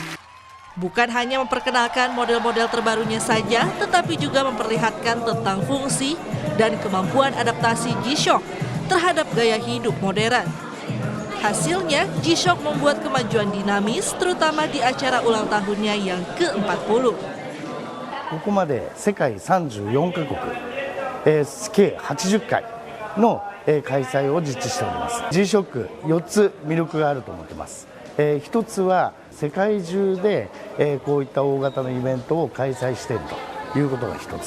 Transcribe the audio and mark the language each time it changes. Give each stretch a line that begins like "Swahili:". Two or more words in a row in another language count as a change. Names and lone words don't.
Indonesian: Bukan hanya memperkenalkan model-model terbarunya saja, tetapi juga memperlihatkan tentang fungsi dan kemampuan adaptasi G-Shock terhadap gaya hidup modern. Hasilnya, G-Shock membuat kemajuan dinamis, terutama di acara ulang tahunnya yang ke-40.
Japanese: ここまで世界34カ国、計80回の開催を実施しております。G-Shock 4つ魅力があると思ってます。一つは世界中でこういった大型のイベントを開催しているということが一つ。